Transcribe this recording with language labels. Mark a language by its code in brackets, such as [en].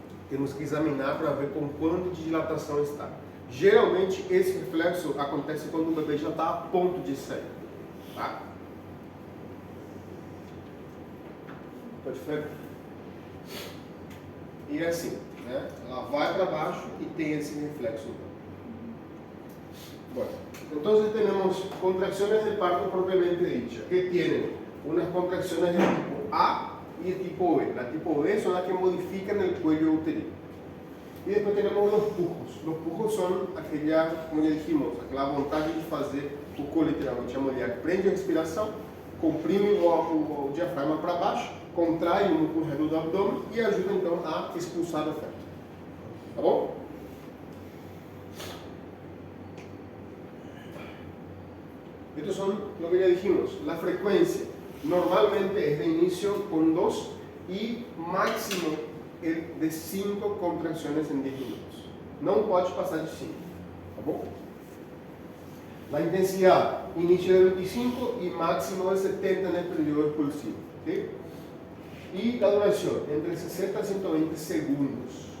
[pt] Temos que examinar para ver com quanto de dilatação está. Geralmente, esse reflexo acontece quando o bebê já está a ponto de sair. Tá? Pode ver? E é assim, né? Ela vai para baixo e tem esse reflexo. [es] Bueno, entonces tenemos contracciones de parto propiamente dichas, que tienen unas contracciones de tipo A y de tipo B. Las tipo B son las que modifican el cuello uterino. Y después tenemos los pujos. Los pujos son aquella, como ya dijimos, [pt] aquela vontade de fazer cocô, literalmente. A mulher prende a respiração, comprime o diafragma para baixo, contrai o músculo redondo do abdômen e ajuda então a expulsar o feto. Tá bom? [es] Estos son lo que ya dijimos, la frecuencia normalmente es de inicio con 2 y máximo de 5 contracciones en 10 minutos. [pt] Não pode passar de 5, tá bom? [es] La intensidad, inicio de 25 y máximo de 70 en el periodo expulsivo. ¿Sí? Y la duración, entre 60 y 120 segundos.